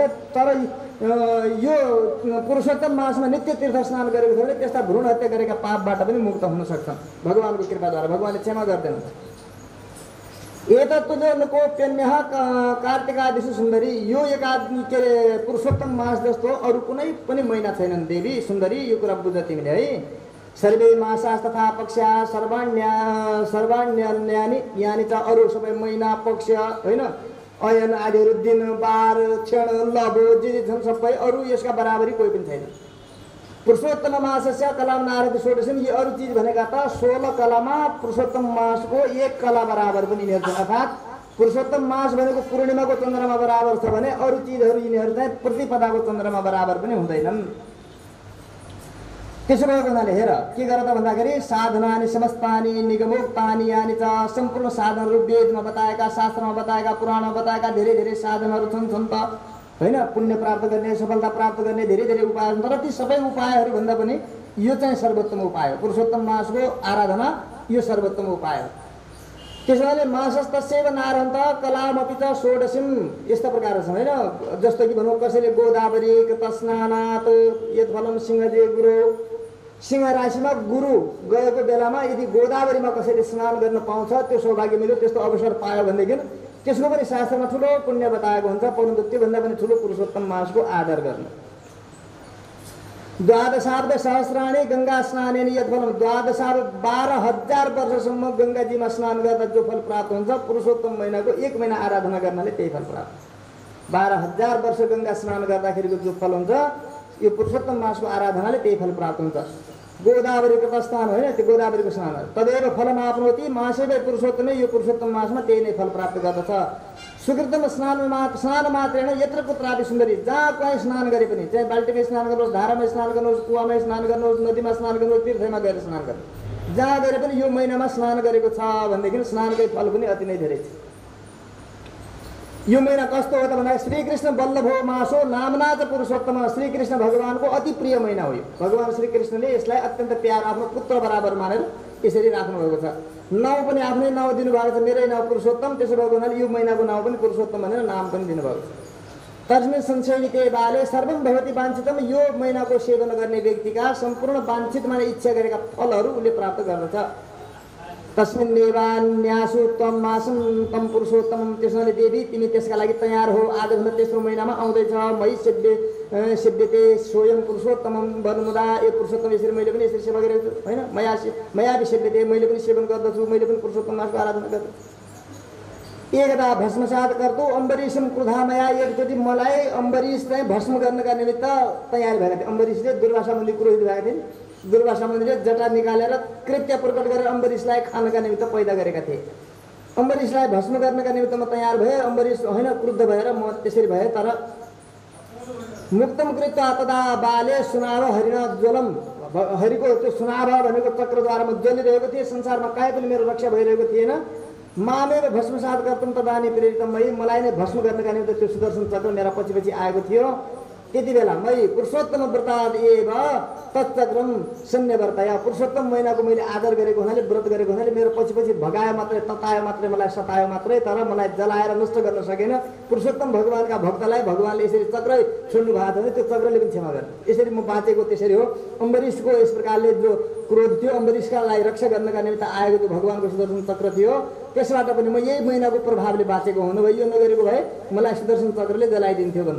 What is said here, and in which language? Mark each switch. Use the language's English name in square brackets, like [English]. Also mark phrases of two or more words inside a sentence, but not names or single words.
[Nepali] तर यो पुरुषोत्तम मासमा नित्य तीर्थ स्नान गरेको छ भने त्यस्ता भ्रूण हत्या गरेका पापबाट पनि मुक्त हुन सक्छन् भगवानको कृपाद्वारा, भगवानले क्षमा गर्दैनन्। [Sanskrit] एतत्तुजोन्कोप्यन्यः कार्तिकादिषु सुन्दरी, [Nepali] यो के अरे पुरुषोत्तम मास जस्तो अरू कुनै पनि महिना छैनन् देवी सुन्दरी, यो कुरा बुझ तिमीले है। [Sanskrit] सर्वे मासास् तथा पक्षा सर्वाण्यन्यानि, यानि च [Nepali] अरू सबै महिना पक्ष होइन, अयन आदिहरू दिन बार क्षण लभो जे छन् सबै अरू यसका बराबरी कोही पनि छैन। [Sanskrit] पुरुषोत्तम मासस्य कलाम नारद षोडशन्, [Nepali] यी अरू चिज भनेका त 16 कलामा पुरुषोत्तम मासको 1 कला बराबर पनि यिनीहरू छन्। अर्थात् पुरुषोत्तम मास भनेको पूर्णिमाको चन्द्रमा बराबर छ भने अरू चिजहरू यिनीहरू चाहिँ प्रतिपदाको चन्द्रमा बराबर पनि हुँदैनन्। त्यसो भएको हुनाले हेर के गर त भन्दाखेरि [Sanskrit] साधनानि समस्तानि निगमोक्तानि यानि च [Nepali] सम्पूर्ण साधनहरू वेदमा बताएका शास्त्रमा बताएका पुराणमा बताएका धेरै धेरै साधनहरू छन् त हैन। पुण्य प्राप्त गर्ने सफलता प्राप्त गर्ने धेरै धेरै उपाय छन्, तर ती सबै उपायहरू भन्दा पनि यो चाहिँ सर्वोत्तम उपाय हो। पुरुषोत्तम मासको आराधना यो सर्वोत्तम उपाय हो। त्यसैले [Sanskrit] मासस्तस्यैव नारहन्त कलामपि च षोडशीम [Nepali] यस्ता प्रकार छन् हैन। जस्तो कि भनौँ कसैले [Sanskrit] गोदावरी तस्नानात् यत्फलं सिंहजे गुरु, [Nepali] सिंह राशिमा गुरु गएको बेलामा यदि गोदावरीमा कसैले स्नान गर्न पाउँछ त्यो सौभाग्य मिल्यो, त्यस्तो अवसर पायो भनेदेखि त्यसको पनि शास्त्रमा ठुलो पुण्य बताएको हुन्छ। परन्तु त्योभन्दा पनि ठुलो पुरुषोत्तम मासको आदर गर्नु। [Sanskrit] द्वादशाब्द सहस्राणी गंगा स्नानेन यत्फलम, [Nepali] 12,000 वर्षसम्म गंगाजीमा स्नान गर्दा जो फल प्राप्त हुन्छ पुरुषोत्तम महिनाको 1 महिना आराधना गर्नाले त्यही फल प्राप्त। 12,000 वर्ष गंगा स्नान गर्दाखेरिको जो फल हुन्छ यो पुरुषोत्तम मासको आराधनाले त्यही फल प्राप्त हुन्छ। गोदावरीको स्नान होइन, त्यो गोदावरीको स्नान हो। [Sanskrit] तदेव फलम आपनोति मासेवै पुरुषोत्तमै, [Nepali] यो पुरुषोत्तम मासमा त्यही नै फल प्राप्त गर्दछ। [Sanskrit] सुकृतम स्नान मात्रेण यत्र कुत्रापि सुन्दरी, [Nepali] जहाँ कहीँ स्नान गरे पनि, चाहे बाल्टीमा स्नान गर्नुहोस्, धारामा स्नान गर्नुहोस्, कुवामा स्नान गर्नुहोस्, नदीमा स्नान गर्नुहोस्, तीर्थमा गएर स्नान गर्नुहोस्, जहाँ गरे पनि यो महिनामा स्नान गरेको छ भनेदेखि स्नानकै फल पनि अति नै धेरै छ। यो महिना कस्तो हो त भन्दा [Sanskrit] श्रीकृष्ण बल्लभो मासो नामना च पुरुषोत्तम, [Nepali] श्रीकृष्ण भगवानको अति प्रिय महिना हो यो। भगवान श्रीकृष्णले यसलाई अत्यन्त प्यार आफ्नो पुत्र बराबर मानेर यसरी राख्नुभएको छ। नाउँ पनि आफ्नै नाउँ दिनुभएको छ, मेरै नाउँ पुरुषोत्तम। त्यसो भएको हुनाले यो महिनाको नाउँ पनि पुरुषोत्तम भनेर नाम पनि दिनुभएको छ। [Sanskrit] तस्मिन् संशयिते बाले सर्वं भवति वाञ्छितम, [Nepali] यो महिनाको सेवन गर्ने व्यक्तिका सम्पूर्ण वाञ्छित माने इच्छा गरेका फलहरू उसले प्राप्त गर्दछ। [Sanskrit] तस्मिन् देवान्यासु त्वं मासं तम पुरुषोत्तमं, [Nepali] त्यसैले देवी तिमी त्यसका लागि तयार हो। आजभन्दा तेस्रो महिनामा आउँदैछ। [Sanskrit] मयि सेव्यते सोयम पुरुषोत्तमं भन्मुदा, [Nepali] यो पुरुषोत्तम यसरी मैले पनि यसरी सेवा गरेको छु होइन। [Sanskrit] मया सेव्यते, [Nepali] मैले पनि सेवन गर्दछु, मैले पनि पुरुषोत्तम मासको आराधना गर्दछु। [Sanskrit] एकदा भस्मसात गर्दो अम्बरीशम क्रुधा मया, [Nepali] एकचोटि मलाई अम्बरीश चाहिँ भस्म गर्नका निमित्त तयार भएका थिए। अम्बरीशले दुर्वासा मुनि पुरोहित भएका थिए। दुर्वासा मुनिले जटा निकालेर कृत्य प्रकट गरेर अम्बरीशलाई खानका निमित्त पैदा गरेका थिए। अम्बरीशलाई भस्म गर्नका निमित्त म तयार भए। अम्बरीश होइन क्रुद्ध भएर म त्यसरी भए। [Sanskrit] तर मुक्तम कृत्वा तदा बाले सुनाव हरिण ज्वलम, [Nepali] हरिको त्यो सुनाभ भनेको चक्रद्वारा म जलिरहेको थिएँ। संसारमा काहीँ पनि मेरो रक्षा भइरहेको थिएन। [Sanskrit] मामेव भस्मसात गर्तम तदानी प्रेरितम, [Nepali] मलाई नै भस्म गर्नका निमित्त त्यो सुदर्शन चक्र मेरा पछि पछि आएको थियो। त्यति बेला [Sanskrit] मै पुरुषोत्तम व्रताद एव तच्चक्रम सन्यवर्तया, [Nepali] पुरुषोत्तम महिनाको मैले आदर गरेको हुनाले, व्रत गरेको हुनाले मेरो पछि पछि भगायो मात्रै, ततायो मात्रै, मलाई सतायो मात्रै, तर मलाई जलाएर नष्ट गर्न सकेन। पुरुषोत्तम भगवानका भक्तलाई भगवानले यसरी चक्रै छोड्नु भएको थियो भने त्यो चक्रले पनि क्षमा गर्ने। यसरी म बाँचेको त्यसरी हो। अम्बरीशको यस प्रकारले जो क्रोध थियो, अम्बरीशका लागि रक्षा गर्नका निमित्त आएको जो भगवानको सुदर्शन चक्र थियो, त्यसबाट पनि म यही महिनाको प्रभावले बाँचेको हुनु भए, यो नगरेको भए मलाई सुदर्शन चक्रले जलाइदिन्थ्यो भन्नु।